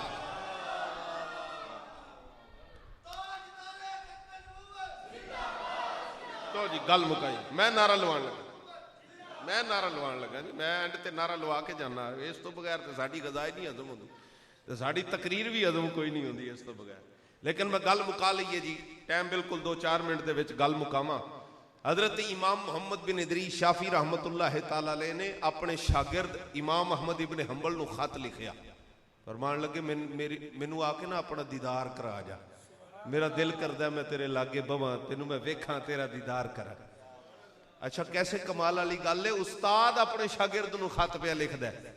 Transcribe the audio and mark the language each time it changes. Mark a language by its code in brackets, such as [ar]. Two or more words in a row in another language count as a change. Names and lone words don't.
[pa] تو جی گل مکائی، میں نعرہ لاون لگا جی، میں اینڈ تے نعرہ لا کے جانا. ایس توں بغیر تو ساڈی غذا ای نہیں ہضم ہوندی، تو ساڈی تقریر وی ہضم کوئی نہیں ہوندی ایس توں بغیر. لیکن میں گل مکا لیئے جی، ٹائم بالکل 2-4 منٹ دے وچ گل مکاواں. حضرت امام محمد بن ادریس شافعی [ar] رحمة الله تعالى عليه [pa] نے اپنے شاگرد امام احمد ابن حنبل نوں خط لکھیا، فرمان لگے مینوں آ کے نہ اپنا دیدار کرا جا، میرا دل کردا میں تیرے لاگے بہواں، تینوں میں ویکھاں، تیرا دیدار کراں. اچھا، کیسے کمال والی گل اے، استاد اپنے شاگرد نوں خط پیا لکھدا اے.